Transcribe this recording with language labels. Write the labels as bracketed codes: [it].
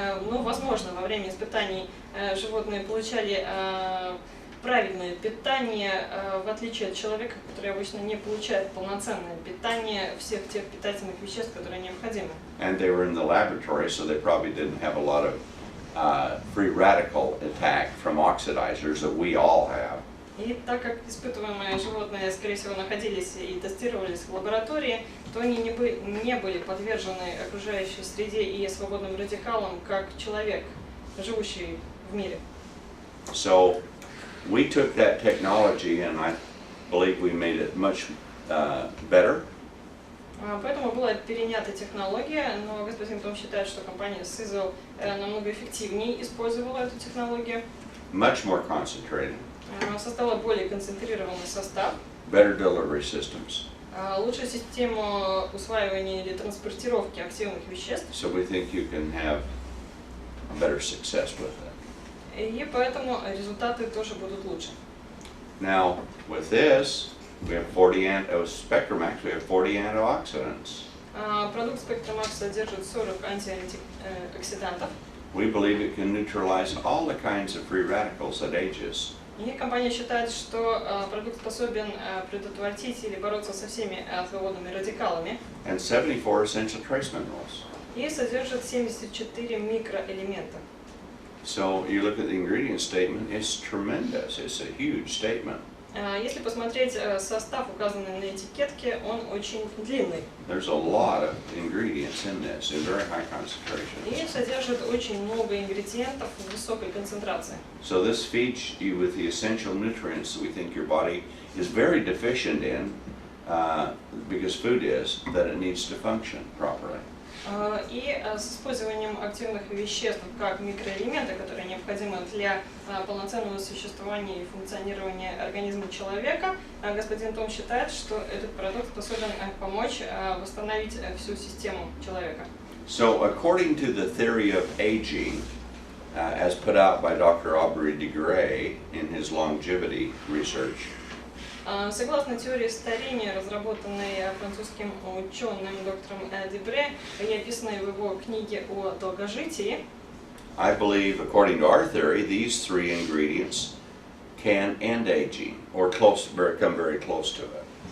[ru] Но, возможно, во время испытаний животные получали правильное питание, в отличие от человека, который обычно не получает полноценное питание всех тех питательных веществ, которые необходимы. [en] And they were in the laboratory, so they probably didn't have a lot of free radical attack from oxidizers that we all have. [ru] И так как испытываемые животные, скорее всего, находились и тестировались в лаборатории, то они не были подвержены окружающей среде и свободным радикалам, как человек, живущий в мире. [en] So we took that technology and I believe we made it much better. [ru] Поэтому была перенята технология, но господин Том считает, что компания SISEL намного эффективнее использовала эту технологию. [en] Much more concentrated. [ru] Создала более концентрированный состав. [en] Better delivery systems. [ru] Лучшую систему усваивания или транспортировки активных веществ. [en] So we think you can have better success with it. [ru] И поэтому результаты тоже будут лучше. [en] Now, with this, we have 40 SpectraMax, we have 40 antioxidants. [ru] Продукт SpectraMax содержит 40 антиоксидантов. [en] We believe it can neutralize all the kinds of free radicals that ages. [ru] И компания считает, что продукт способен предотвратить или бороться со всеми свободными радикалами. [en] And 74 essential trace minerals. [ru] И содержит 74 микроэлемента. [en] So you look at the ingredient statement, it's tremendous. It's a huge statement. [ru] Если посмотреть состав, указанный на этикетке, он очень длинный. [en] There's a lot of ingredients in this in very high concentrations. [ru] И содержит очень много ингредиентов в высокой концентрации. [en] So this feeds you with the essential nutrients that we think your body is very deficient in, because food is, that it needs to function properly. [ru] И с использованием активных веществ как микроэлементы, которые необходимы для полноценного существования и функционирования организма человека, господин Том считает, что этот продукт способен помочь восстановить всю систему человека. [en] So according to the theory of aging, as put out by Dr. Aubrey de Grey in his longevity research, [ru] согласно теории старения, разработанной французским ученым доктором Дебре и описанной в его книге о долгожитии, [en] I believe, according to our theory, these 3 ingredients can end aging or come very close to it.